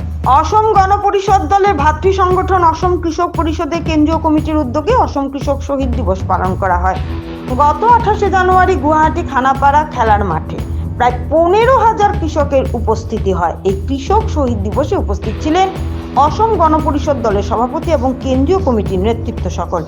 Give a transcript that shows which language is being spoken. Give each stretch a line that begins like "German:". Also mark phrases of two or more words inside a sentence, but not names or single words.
Bangla: অসম গণ পরিষদ দলের ভাতৃ সংগঠন অসম কৃষক পরিষদের কেন্দ্রীয় কমিটির উদ্যোগে অসম কৃষক শহীদ দিবস পালন করা হয়। গত 28শে জানুয়ারি গুয়াহাটি খানাপাড়া খেলার মাঠে প্রায় 15,000 কৃষকের উপস্থিতি হয়। এই কৃষক শহীদ দিবসে উপস্থিত ছিলেন অসম গণ পরিষদ দলের সভাপতি এবং কেন্দ্রীয় কমিটির নেতৃত্ব সকল।